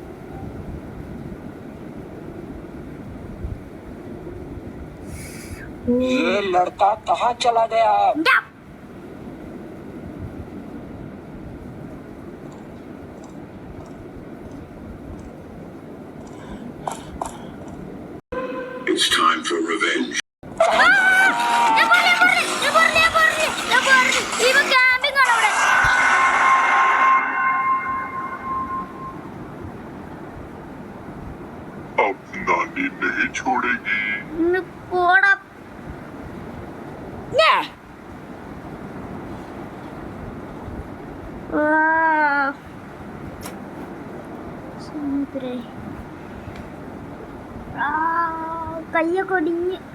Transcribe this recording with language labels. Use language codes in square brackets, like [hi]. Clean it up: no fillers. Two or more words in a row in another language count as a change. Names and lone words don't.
[hi] ये लड़का कहाँ चला गया? [en] It's time for revenge. [hi] अब नानी नहीं छोड़ेगी। [ml] കയ്യൊക്കെ ഒടിഞ്ഞ്.